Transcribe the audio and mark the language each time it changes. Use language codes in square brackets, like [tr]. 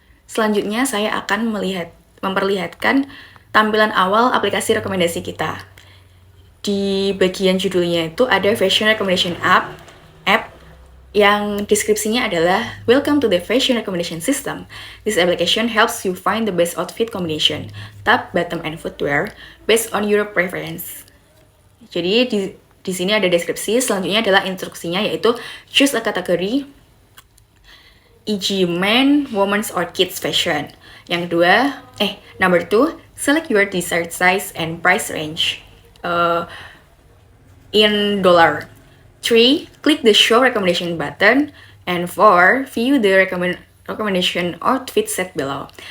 [id] Selanjutnya saya akan memperlihatkan tampilan awal aplikasi rekomendasi kita. Di bagian judulnya itu ada Fashion Recommendation App yang deskripsinya adalah [en] Welcome to the Fashion Recommendation System. This application helps you find the best outfit combination, top, bottom, and footwear based on your preference. [id] Jadi di sini ada deskripsi, selanjutnya adalah instruksinya, yaitu [en] choose a category, e.g. men, women's, or kids fashion. [id] Yang kedua, [en] number 2, select your desired size and price range in dollar. 3, click the show recommendation button. And 4, view the recommendation outfit set below.